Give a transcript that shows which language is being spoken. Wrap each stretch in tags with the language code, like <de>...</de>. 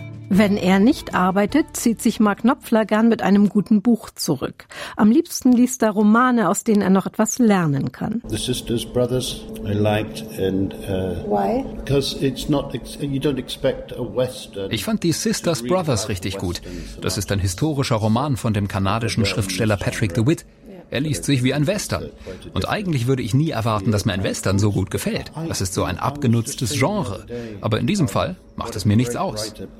<de>Wenn er nicht arbeitet, zieht sich Mark Knopfler gern mit einem guten Buch zurück. Am liebsten liest er Romane, aus denen er noch etwas lernen kann.</de> <en>The Sisters Brothers, I liked and why? Because it's not you don't expect a Western.</en> <de>Ich fand die Sisters Brothers richtig gut. Das ist ein historischer Roman von dem kanadischen Schriftsteller Patrick DeWitt. Er liest sich wie ein Western. Und eigentlich würde ich nie erwarten, dass mir ein Western so gut gefällt. Das ist so ein abgenutztes Genre. Aber in diesem Fall macht es mir nichts aus.</de>